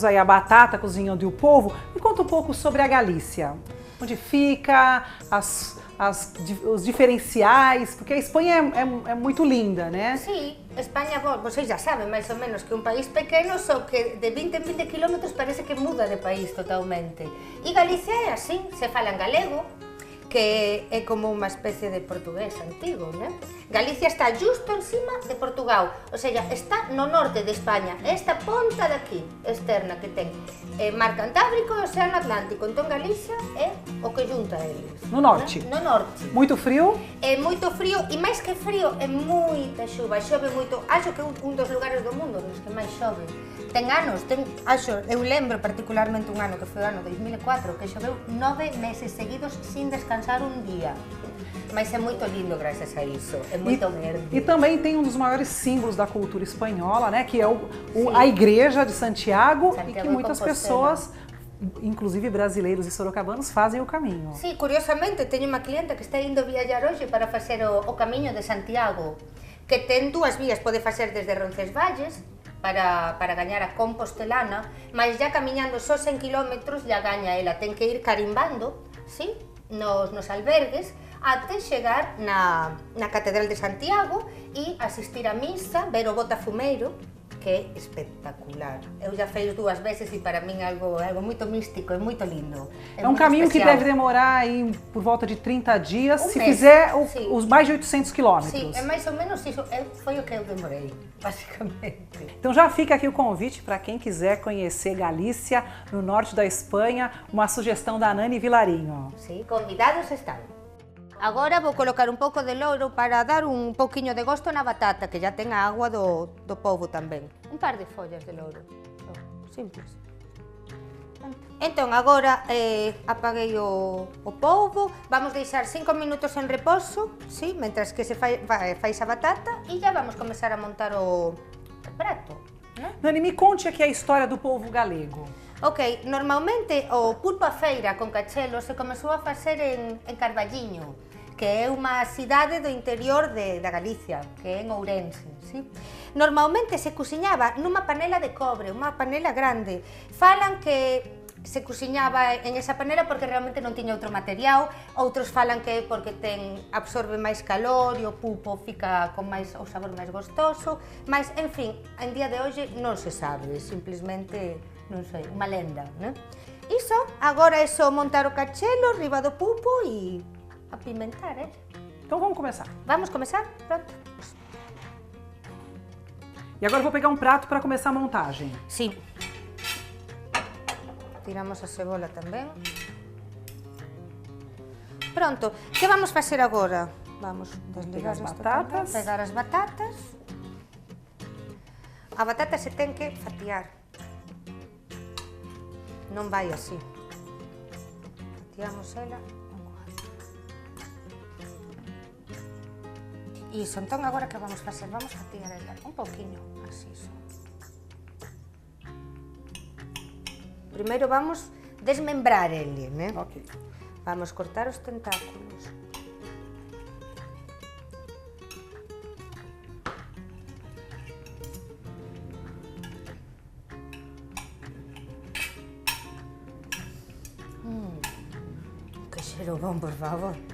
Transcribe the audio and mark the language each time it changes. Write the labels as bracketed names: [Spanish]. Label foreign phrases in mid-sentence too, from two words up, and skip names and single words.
[Portuguese] aí a batata cozinhando e o polvo, me conta um pouco sobre a Galícia. Onde fica, os diferenciais, porque a Espanha é muito linda, né? Sí, España, vocês já sabem mais ou menos que é um país pequeno, só que [Galician] de 20 en 20 kilómetros [Portuguese] parece que muda de país totalmente. [Galician] E Galicia é assim, se fala en galego, que é como unha especie de portugués antigo, né? Galicia está justo encima de Portugal, ou seja, está no norte de España, esta ponta de aquí, externa que ten Mar Cantábrico e Océano Atlántico, entón Galicia é o que junta eles. [Portuguese] No norte? Né? No norte. Muito frio? [Galician] É moito frío e máis que frío é moita xuva, chove moito, acho que é un dos lugares do mundo nos que máis chove. Ten anos, eu lembro particularmente un ano que foi o ano 2004 que choveu 9 meses seguidos sin descansar un día. [Portuguese] Mas é muito lindo graças a isso, é muito verde. E também tem um dos maiores símbolos da cultura espanhola, né? Que é a Igreja de Santiago e que muitas pessoas, inclusive brasileiros e sorocabanos, fazem o caminho. Sim, curiosamente, tenho uma cliente que está indo viajar hoje para fazer o caminho de Santiago, que tem 2 vías, pode fazer desde Roncesvalles [Galician] para gañar a Compostelana, [Portuguese] mas já camiñando só 100 km já gaña ela, ten que ir carimbando, sí, nos albergues, até chegar na Catedral de Santiago e asistir a misa, ver o Botafumeiro, que é espectacular. Eu já fiz 2 veces e para min é algo muito místico, é muito lindo. É um caminho especial. que deve demorar aí por volta de 30 dias, se mês. fizer os mais de 800 quilômetros. Sim, é mais ou menos isso, foi o que eu demorei, basicamente. Então já fica aqui o convite para quem quiser conhecer Galícia, no norte da Espanha, uma sugestão da Nani Vilarinho. Sim, convidados estão. [Galician] Agora vou colocar un pouco de louro para dar un pouquiño de gosto na batata, que já ten a agua do polvo tamén. Un par de follas de louro, simples. Entón, agora apaguei o polvo, vamos deixar 5 minutos en reposo, sí, mentras que se fai a batata, e já vamos começar a montar o prato. [Portuguese] Nani, me conte aqui a história do polvo galego. [Galician] Ok, normalmente o pulpo a feira con cachelo se comezou a facer en Carballiño, que é unha cidade do interior da Galicia, que é en Ourense. ¿Sí? Normalmente se cociñaba nunha panela de cobre, unha panela grande. Falan que se cociñaba en esa panela porque realmente non tiña outro material, outros falan que é porque absorbe máis calor e o pulpo fica con o sabor máis gostoso, mas, en fin, en día de hoxe non se sabe, simplemente, non sei, unha lenda, né? Iso, agora é só montar o cachelo, riba do pulpo e apimentar, [Portuguese] Então vamos começar. Vamos começar? Pronto. E agora eu vou pegar um prato para começar a montagem. [Galician] Sim. Tiramos a cebola tamén. Pronto, que vamos facer agora? [Portuguese] Vamos desligar pegar as [Galician] isto [Portuguese] batatas. [Galician] tamén, pegar as batatas. A batata se ten que fatiar. Non vai así. Fatiamos ela. Iso, entón agora que vamos facer? Vamos fatiar ela un pouquiño, así só. Primeiro vamos desmembrar ele, né? Ok. Vamos cortar os tentáculos. Que cheiro bom, por favor.